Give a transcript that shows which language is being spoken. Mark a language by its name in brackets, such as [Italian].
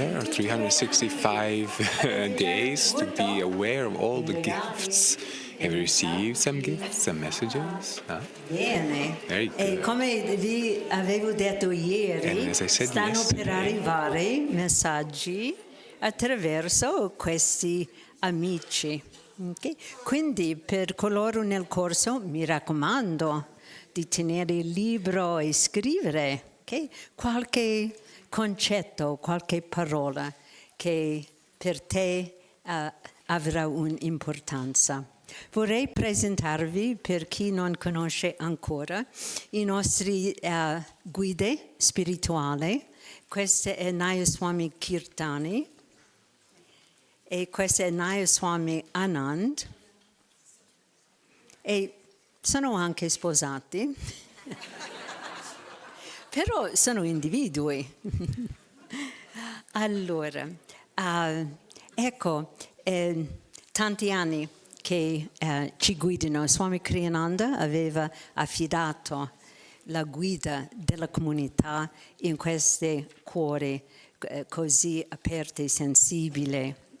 [English] 365 days to be aware of all the gifts. Have you received some gifts, some messages? Huh? [Italian] Bene. [English] Very good. [Italian] E come vi avevo detto ieri, stanno per arrivare messaggi attraverso questi amici. Okay? Quindi per coloro nel corso mi raccomando di tenere il libro e scrivere, okay? Qualche concetto, qualche parola che per te avrà un'importanza. Vorrei presentarvi, per chi non conosce ancora, i nostri guide spirituali. Questo è 𝗙𝗀𝗁𝗵 Kirtani e questo è 𝗙𝗀𝗁𝗵 Anand e sono anche sposati, però sono individui. Allora, ecco, tanti anni che ci guidano. Swami Kriyananda aveva affidato la guida della comunità in questi cuori così aperti e sensibili.